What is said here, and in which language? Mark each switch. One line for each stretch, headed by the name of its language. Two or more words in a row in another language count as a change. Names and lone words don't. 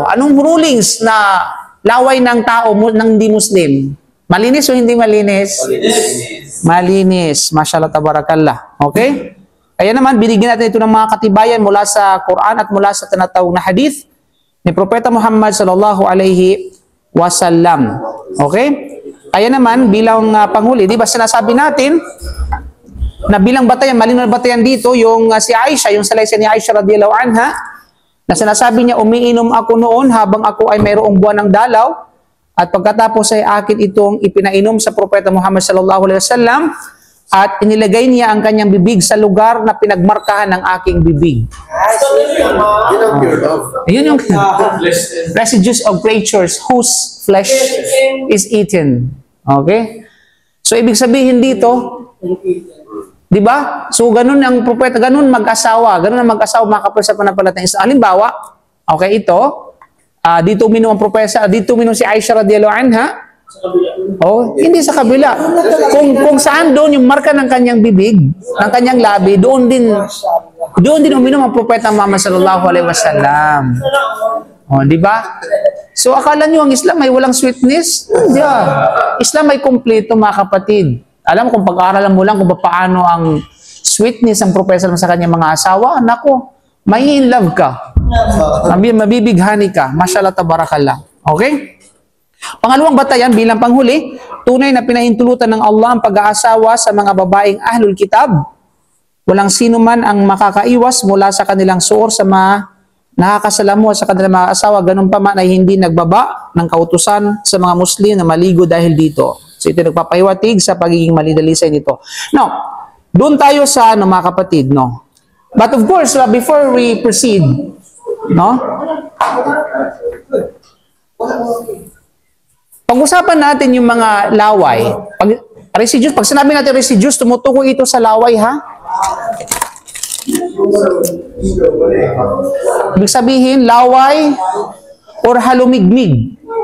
Filipino: Anong rulings na laway ng tao ng hindi Muslim? Malinis o hindi malinis? Malinis. Malinis.
Arabic: ما شاء الله تبارك الله.
Filipino: Okay? Kaya naman, binigyan natin ito ng mga katibayan mula sa Quran at mula sa tinatawag na hadith ni Propeta Muhammad
Arabic: صلى الله عليه وسلم.
Filipino: Okay? Kaya naman, bilang panghuli, di ba sinasabi natin na bilang batayan, malinaw na batayan dito, yung si Aisha, yung salaysay ni Aisha
Arabic: رضي الله عنها,
Filipino: na sinasabi niya, umiinom ako noon habang ako ay mayroong buwan ng dalaw at pagkatapos ay akin itong ipinainom sa Propeta Muhammad
Arabic: صلى الله عليه وسلم
Filipino: at inilagay niya ang kanyang bibig sa lugar na pinagmarkahan ng aking bibig. Yun yung
English: residues of creatures whose flesh is eaten. Okay?
Filipino: So, ibig sabihin dito, di ba? So, ganun ang propeta, ganun mag-asawa, mga kapal sa pananampalatayang Islam. Halimbawa, okay, ito, dito uminom ang propesa, dito uminom si Aisha
Arabic: رضي الله عنها.
Filipino: Oh, hindi sa kabila. Kung saan doon yung marka ng kanyang bibig, ng kanyang labi, doon din uminom ang propeta Muhammad
Arabic: صلى الله عليه وسلم.
Filipino: Oh, di ba? So, akala nyo ang Islam ay walang sweetness? Hindi. Islam ay kumpleto, mga kapatid. Alam mo kung pag-aaralan mo lang kung paano ang sweetness ang propesa sa kanyang mga asawa, nako, may
English: in love
Filipino: ka. Mabibighani ka.
Arabic: ما شاء الله تبارك الله.
Filipino: Okay? Pangalawang batayan bilang panghuli, tunay na pinahintulutan ng Allah ang pag-aasawa sa mga babaeng
Arabic: أهل الكتاب.
Filipino: Walang sino man ang makakaiwas mula sa kanilang suor sa mga nakakasalamu sa kanilang mga asawa, ganun pa man ay hindi nagbaba ng kautusan sa mga Muslim na maligo dahil dito. So ito nagpapahiwatig sa pagiging malidalisay nito. Now, doon tayo sa mga kapatid, no?
English: But of course, before we proceed, no?
Filipino: Pag-usapan natin yung mga laway. Residues, pag sinabi natin residues, tumutukoy ito sa laway, ha? Ibig sabihin, laway or halumigmig.